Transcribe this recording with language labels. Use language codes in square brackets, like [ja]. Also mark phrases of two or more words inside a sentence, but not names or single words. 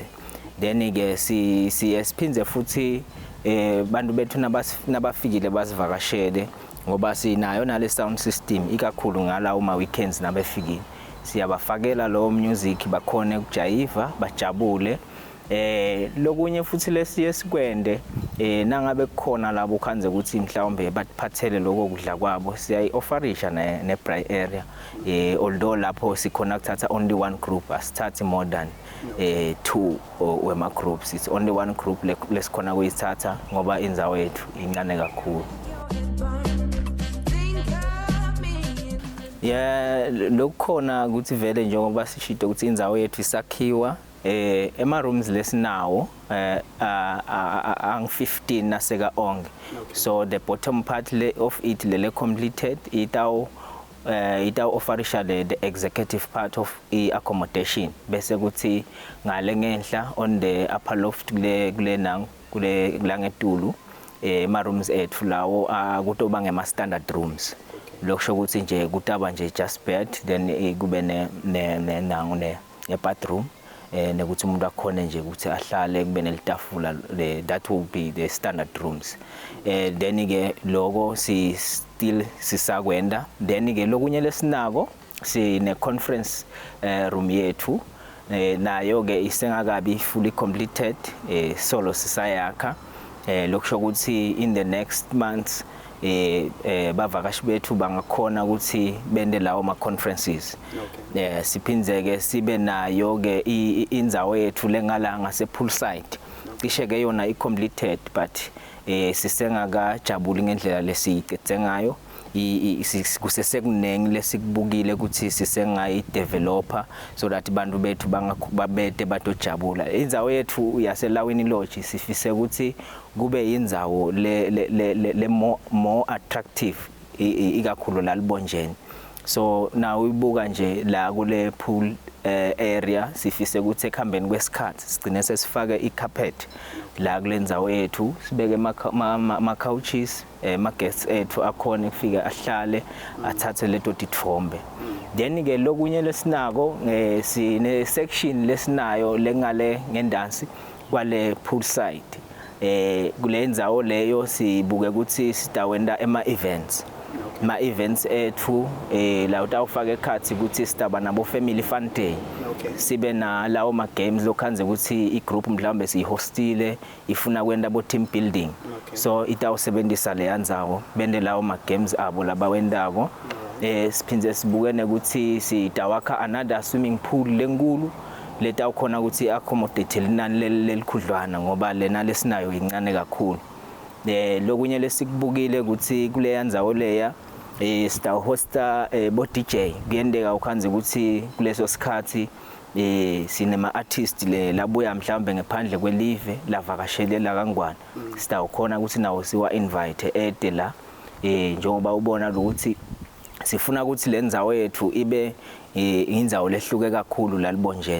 [ss] Then ke siphinze futhi bantu bethu nabafikile basivakashele ngoba sinayo nale [en] sound system [ss] ikakhulu ngala uma weekends nabefikile siyabafakela lo music bakhone ukujayiva bajabule. Lokunye futhi lesiye sikwende nangabe kukhona labo khanze ukuthi mhlawumbe baphathele lokho kudla kwabo siyayi-offerisha ne [en] braai area although [ss] lapho sikhona kuthatha [en] only one group [ss] asithathi [en] more than 2 [ss] wema groups, [en] it's only one group [ss] lesikhona kuyithatha ngoba indzawo yethu incane kakhulu. Lokukhona ukuthi vele njengoba sishito ukuthi indzawo yethu isakhiwa ema rooms lesinawo ang 15 naseka onke. [en] So the bottom part of it [ss] lele completed itaw offerisha [en] the executive part of accommodation [ss] bese kuthi ngale ngenhla [en] on the upper loft [ss] kule langetulu ema rooms ethu lawo kutoba ngema [en] standard rooms. [ss] Lokusho ukuthi nje kutaba nje [en] just bed [ss] then kube ne bathroom nekuthi umuntu akhona nje ukuthi ahlale kube nelitafula [en] that will be the standard rooms. [ss] Then ke lokho still sisakwenda. Then ke lokunye lesinako sine conference room yethu nayo ke isengakabi [en] fully completed [ss] solo sisayakha. Lokusho ukuthi [en] in the next months [ss] bavakashi bethu bangakhona ukuthi bende lawo ma conferences. Siphinzeke sibe nayo ke indzawo yethu lengala ngase poolside cishe ke yona i-completed but sisengakajabuli ngendlela lesiyiqedze ngayo. Kusesekunengi lesikubukile ukuthi sisengayi-developer [en] so that [ss] bantu bethu babete batojabula. Indzawo yethu yase-ELaweni lodge sifise ukuthi kube indzawo le [en] more attractive [ss] ikakhulu la Libonjeni. So na uyibuka nje la kule [en] pool area [ss] sifise ukuthi ekhambeni kwesikhathi sigcine sesifake i-carpet la kule ndzawo yethu sibeke ma couches ma guests ethu akhona kufika ahlale athathe leto tithombe. Then ke lokunye lesinako sine section lesinayo lengale ngendansi kwale poolside. Kule ndzawo leyo sibuke ukuthi sitawenda ema-events. Ma-events ethu la utawufaka ekhathi ukuthi sitaba nabo [en] family fun day. [ss] Sibe na lawo ma-games lokhanze ukuthi i-group mhlawumbe siyihostile ifuna kwenda bo [en] team building. [ss] So itawusebenzisa leya ndzawo bende lawo ma-games abo labawendako. Siphinze sibukene ukuthi sitawakha [en] another swimming pool [ss] lenkulu letawukhona ukuthi accommodate linani lelikhudlwana ngoba lena lesinayo incane kakhulu. Lokunye lesikubukile ukuthi kule ndzawo leya sitawhosta bo DJ kuyendeka ukhanze ukuthi kuleso sikhathi sinema artist labuya mhlawumbe ngephandle kwelive lavakashelela kangwane sitawukhona ukuthi nawo siwa invite ede la njengoba ubona ukuthi sifuna ukuthi le ndzawo yethu ibe indzawo lehluke kakhulu la Libonjeni.